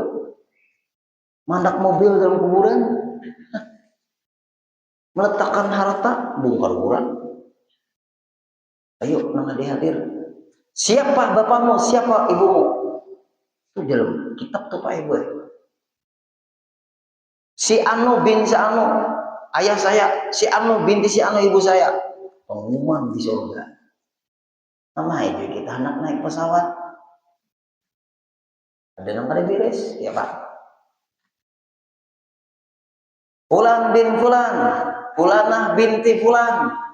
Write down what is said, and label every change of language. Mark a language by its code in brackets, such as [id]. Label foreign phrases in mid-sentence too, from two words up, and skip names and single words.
[id] Mandak mobil dalam kuburan, meletakkan harta, bongkar kuburan. Ayo, nang hadir. Siapa bapakmu? Siapa ibumu? Itu dalam kitab tuh Pak Ibu. Si Anu bin si Anu, ayah saya. Si Anu binti si Anu, ibu saya. Pengumuman di surga. Nama aja kita anak naik pesawat. Ada yang pada beres, ya Pak. Fulan bin Fulan, Fulanah binti Fulan.